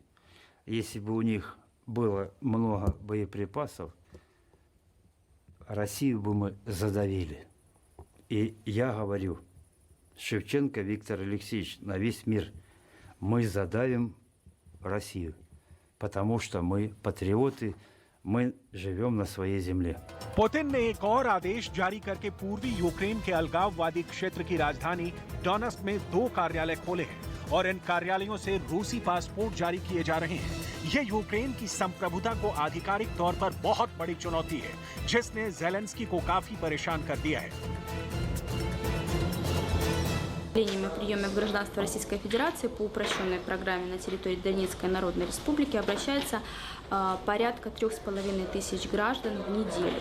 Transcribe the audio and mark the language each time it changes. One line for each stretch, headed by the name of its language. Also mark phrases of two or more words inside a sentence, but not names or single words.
Russian: Если бы у них было много боеприпасов, Россию бы мы задавили. И я говорю, Шевченко Виктор Алексеевич на весь мир. Мы задавим Россию, потому что мы патриоты, мы живем на своей земле.
Hindi: पुतिन ने एक और आदेश जारी करके पूर्वी यूक्रेन के अलगाववादी क्षेत्र की राजधानी डोनेत्स्क में 2 कार्यालय खोले हैं और इन कार्यालयों से रूसी पासपोर्ट जारी किए जा रहे हैं। ये यूक्रेन की संप्रभुता को आधिकारिक तौर पर बहुत बड़ी चुनौती है, जिसने ज़ेलेंस्की को काफी परेशान कर दिया है।
Russian: О приеме в гражданство Российской Федерации по упрощенной программе на территории Донецкой Народной Республики обращается порядка 3500 граждан в неделю.